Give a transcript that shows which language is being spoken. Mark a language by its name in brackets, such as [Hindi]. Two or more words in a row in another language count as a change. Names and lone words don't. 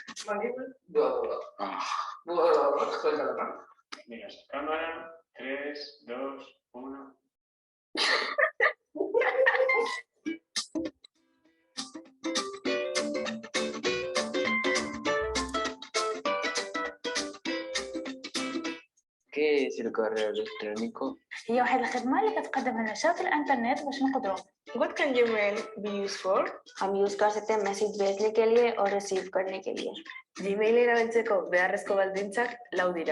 [Spanish] Mira, cámara, 3, 2, 1. ¿Qué es el correo electrónico? [Arabic] هي واحد الخدمة اللي كتقدم لنا شبكة الإنترنت باش نقدروا. [English] What can Gmail be used for? [Hindi] हम यूज कर सकते हैं मैसेज भेजने के लिए और रिसीव करने के लिए. [Basque] Gmail erabiltzeko beharrezko baldintzak lau dira.